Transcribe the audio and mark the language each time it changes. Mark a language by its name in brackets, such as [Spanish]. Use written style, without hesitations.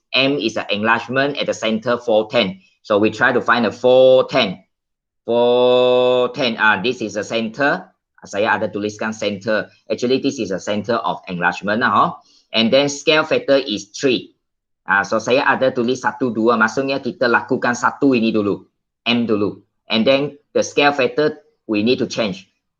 [English] M is an enlargement at the center 410. So we try to find a 410. 410. This is a center. [Malay] Saya ada tuliskan center. [English] Actually, this is a center of enlargement. And then scale factor is 3. [Malay] So saya ada tulis 1, 2. Maksudnya kita lakukan 1 ini dulu. M dulu. [English] And then the scale factor we need to change.